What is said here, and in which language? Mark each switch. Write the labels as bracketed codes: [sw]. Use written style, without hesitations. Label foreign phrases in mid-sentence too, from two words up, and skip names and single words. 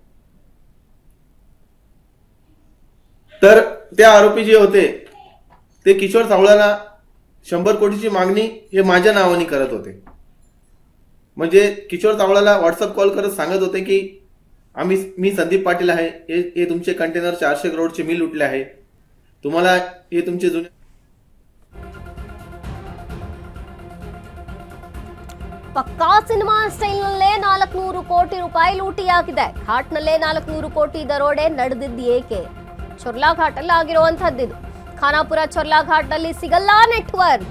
[mr] तर त्या आरोपी जे होते ते किशोर सावळ्याला 100 कोटीची मागणी हे माझ्या नावाने करत होते. म्हणजे किशोर सावळ्याला व्हॉट्सअप कॉल करत सांगत होते की मी संदीप पाटील आहे, हे तुमचे कंटेनर 400 करोडचे मी लुटले आहे, तुम्हाला हे तुमचे जुने [kn] ಪಕ್ಕಾ ಸಿನಿಮಾ ಸ್ಟೈಲ್ನಲ್ಲೇ 400 ಕೋಟಿ ರೂಪಾಯಿ ಲೂಟಿಯಾಗಿದೆ. ಘಾಟ್ನಲ್ಲೇ 400 ಕೋಟಿ ದರೋಡೆ ನಡೆದಿದ್ದು ಏಕೆ? ಚೊರ್ಲಾ ಘಾಟಲ್ಲಿ ಆಗಿರುವಂತಹದ್ದು. ಖಾನಾಪುರ ಚೊರ್ಲಾ ಘಾಟ್ನಲ್ಲಿ ಸಿಗಲ್ಲ ನೆಟ್ವರ್ಕ್.